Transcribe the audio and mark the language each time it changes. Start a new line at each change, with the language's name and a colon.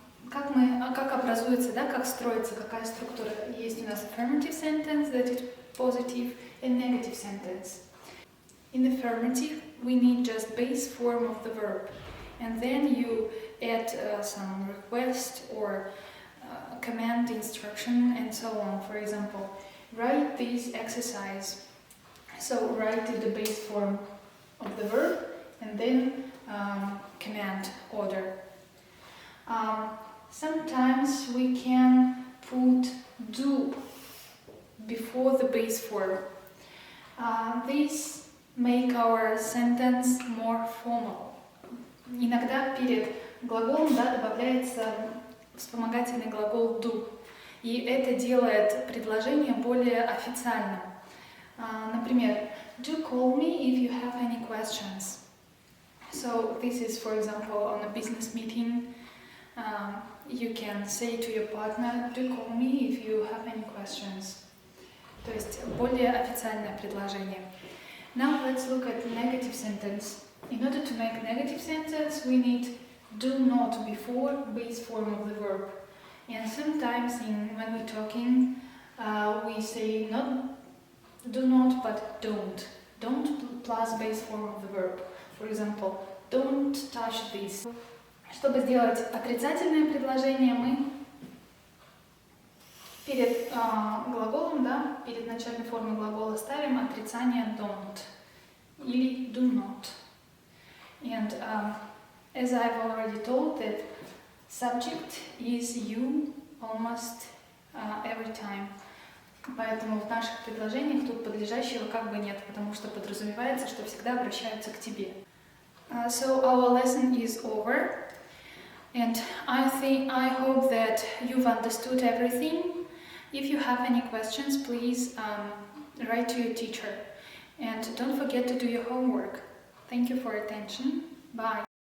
Russian: Как образуется, да, как строится, какая структура? Есть у нас
English: affirmative sentence, that is positive, and negative sentence. In affirmative, we need just base form of the verb, and then you add some request or command, instruction, and so on. For example, write this exercise. So write in the base form of the verb, and then command order. Sometimes we can put do before the base form. This make our sentence more formal.
Russian: Иногда перед глаголом, да, добавляется вспомогательный глагол do, и это делает предложение более официальным. Например,
English: do call me if you have any questions. So this is, for example, on a business meeting. You can say to your partner, do call me if you have any questions.
Russian: То есть более официальное предложение.
English: Now let's look at negative sentence. In order to make negative sentence, we need do not before base form of the verb. And sometimes when we're talking, we say not do not but don't. Don't plus base form of the verb. For example, don't touch this.
Russian: Чтобы сделать отрицательное предложение, мы перед глаголом, да, перед начальной формой глагола ставим отрицание don't или do not.
English: And as I've already told, that subject is you almost every time.
Russian: Поэтому в наших предложениях тут подлежащего как бы нет, потому что подразумевается, что всегда обращаются к тебе.
English: So our lesson is over. And I hope that you've understood everything. If you have any questions, please write to your teacher. And don't forget to do your homework. Thank you for your attention. Bye.